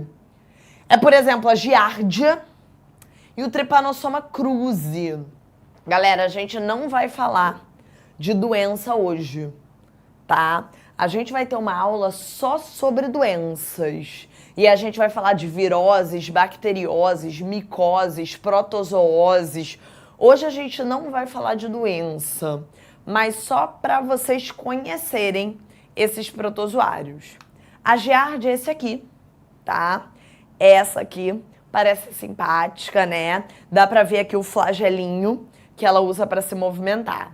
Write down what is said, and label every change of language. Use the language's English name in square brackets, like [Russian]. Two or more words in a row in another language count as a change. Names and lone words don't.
[Portuguese] É, por exemplo, a giardia e o Trypanosoma cruzi. Galera, a gente não vai falar de doença hoje, tá? A gente vai ter uma aula só sobre doenças. E a gente vai falar de viroses, bacterioses, micoses, protozooses. Hoje a gente não vai falar de doença, mas só para vocês conhecerem esses protozoários. A giardia é esse aqui, tá? Essa aqui parece simpática, né? Dá para ver aqui o flagelinho que ela usa para se movimentar.